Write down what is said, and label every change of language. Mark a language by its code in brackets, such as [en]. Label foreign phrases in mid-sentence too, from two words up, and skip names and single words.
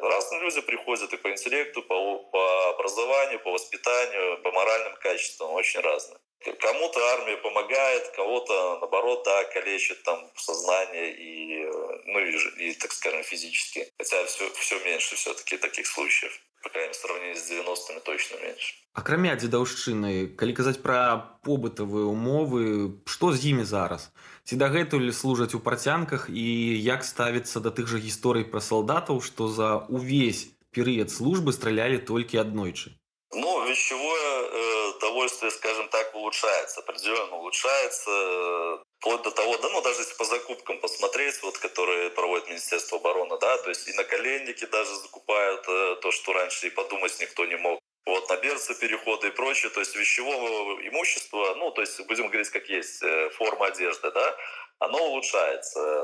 [ru] Разные люди приходят и по интеллекту, по образованию, по воспитанию, по моральным качествам, очень разные. Кому-то армия помогает, кого-то, наоборот, да, калечит там сознание и, ну, и так скажем, физически. Хотя все меньше все-таки таких случаев. По крайней мере, в сравнении с 90-ми точно меньше. [be] Акрамя дзедаўшчыны, калі казаць пра побытавыя ўмовы, што з імі зараз? Ці дагэтуль служаць у парцянках і як ставіцца да тых жа гісторый пра салдатаў, што за ўвесь перыяд службы стралялі толькі аднойчы? [ru] Ну, вещевое довольствие, скажем так, улучшается, определенно улучшается, вплоть до того, да, ну, даже если по закупкам посмотреть, вот, которые проводит Министерство обороны, да, то есть и наколенники даже закупают то, что раньше и подумать никто не мог. Вот, на берцы переходы и прочее, то есть вещевого имущества, ну, то есть будем говорить как есть, форма одежды, да, оно улучшается.